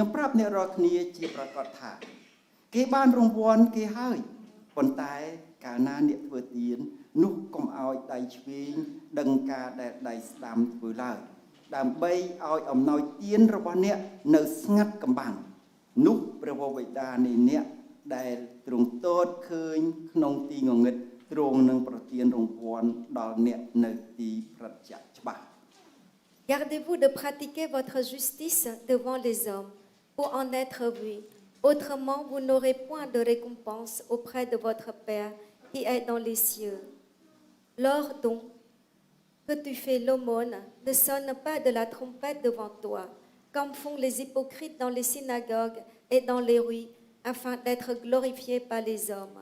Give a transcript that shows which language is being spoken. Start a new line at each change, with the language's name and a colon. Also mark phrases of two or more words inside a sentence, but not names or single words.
Khmer: ប្រាប់អ្នករាល់គ្នាជាប្រកាសថាគេបានរង្វាន់គេហើយប៉ុន្តែកាលណាអ្នកធ្វើទាននោះកុំឲ្យដៃឆ្វេងដឹងការដែលដៃស្ដាំធ្វើឡើយដើម្បីឲ្យអំណោយទានរបស់អ្នកនៅស្ងាត់កំបាំងនោះព្រះវរបិតានៃអ្នកដែលទ្រង់ទតឃើញក្នុងទីងងឹតទ្រង់នឹងប្រទានរង្វាន់ដល់អ្នកនៅទីប្រតិយច្បាស់
French: Gardez-vous de pratiquer votre justice devant les hommes pour en être vu. Autrement, vous n'aurez point de récompense auprès de votre Père qui est dans les cieux. Lors donc que tu fais l'aumône, ne sonne pas de la trompette devant toi, comme font les hypocrites dans les synagogues et dans les rues, afin d'être glorifiés par les hommes.